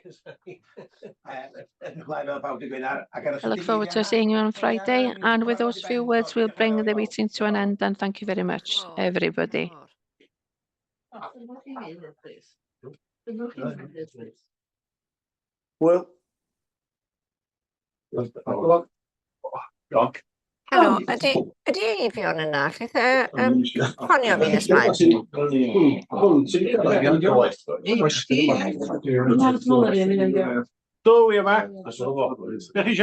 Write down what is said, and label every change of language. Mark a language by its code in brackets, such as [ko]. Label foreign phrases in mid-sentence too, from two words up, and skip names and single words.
[en] I look forward to seeing you on Friday, and with those few words, we'll bring the meeting to an end, and thank you very much, everybody. Well, [cy] Helo, ydy Eifion yna? Lleith ffonio fi nes mlaen? Do, wi yma. Beth isio?